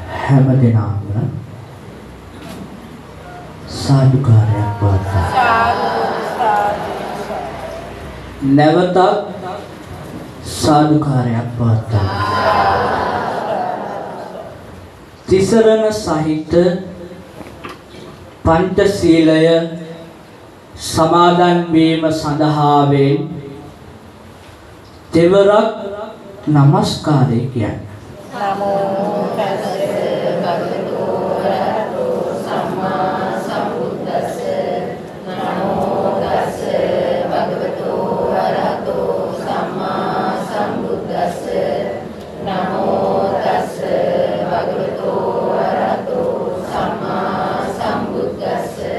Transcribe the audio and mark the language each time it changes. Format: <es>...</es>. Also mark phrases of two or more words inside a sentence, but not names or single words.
<si>හැම දිනම සාදුකාරයක් වත්තා නැවතත් සාදුකාරයක් වත්තා තිසරණ සහිත පංචශීලය සමාදන් වීම සඳහා වේ දෙවරක් නමස්කාරය කියන්නේ</si> <pi>නමෝ තස්සේ භගවතු වරහතෝ සම්මා සම්බුද්දස්ස නමෝ තස්සේ භගවතු වරහතෝ සම්මා සම්බුද්දස්ස නමෝ තස්සේ භගවතු වරහතෝ සම්මා සම්බුද්දස්ස</pi>